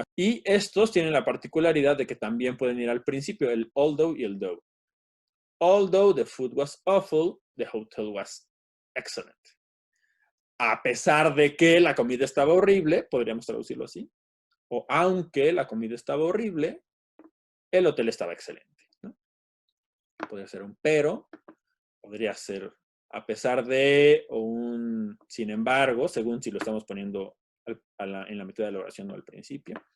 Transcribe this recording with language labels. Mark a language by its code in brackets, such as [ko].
[es] Y estos tienen la particularidad de que también pueden ir al principio, el although y el though. [en] Although the food was awful, the hotel was excellent. [es] A pesar de que la comida estaba horrible, podríamos traducirlo así. O aunque la comida estaba horrible, el hotel estaba excelente, ¿no? Podría ser un pero, podría ser a pesar de o un sin embargo, según si lo estamos poniendo en la mitad de la oración o al principio.